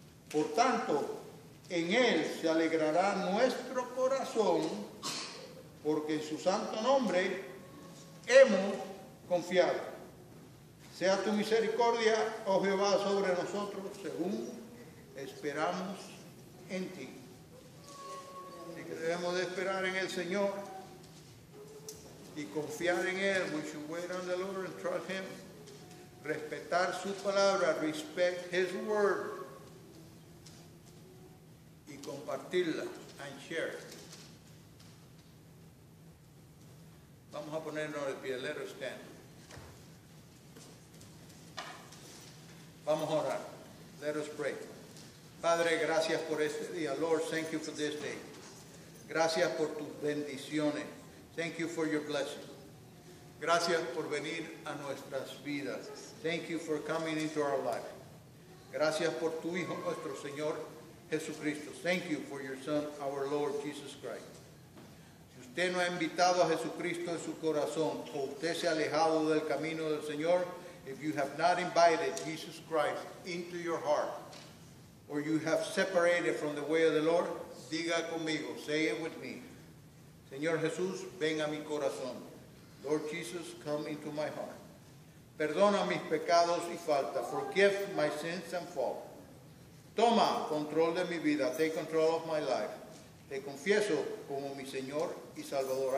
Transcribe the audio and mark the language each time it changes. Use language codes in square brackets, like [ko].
[es] Por tanto, en Él se alegrará nuestro corazón, porque en su santo nombre hemos confiado. Sea tu misericordia, oh Jehová, sobre nosotros, según esperamos en ti. Así que debemos de esperar en el Señor y confiar en Él. [en] We should wait on the Lord and trust Him. [es] Respetar su palabra, [en] respect His word. [es] Y compartirla [en] and share. [es] Vamos a ponernos de pie. [en] Let us stand. [es] Vamos a orar. [en] Let us pray. [es] Padre, gracias por este día. [en] Lord, thank you for this day. [es] Gracias por tus bendiciones. [en] Thank you for your blessing. [es] Gracias por venir a nuestras vidas. [en] Thank you for coming into our life. [es] Gracias por tu Hijo, nuestro Señor Jesucristo. [en] Thank you for your Son, our Lord Jesus Christ. [es] Si usted no ha invitado a Jesucristo en su corazón, o usted se ha alejado del camino del Señor, [en] if you have not invited Jesus Christ into your heart, or you have separated from the way of the Lord, [es] diga conmigo, [en] say it with me. [es] Señor Jesús, ven a mi corazón. [en] Lord Jesus, come into my heart. [es] Perdona mis pecados y faltas. [en] Forgive my sins and faults. [es] Toma control de mi vida. [en] Take control of my life. [es] Te confieso como mi Señor y Salvador.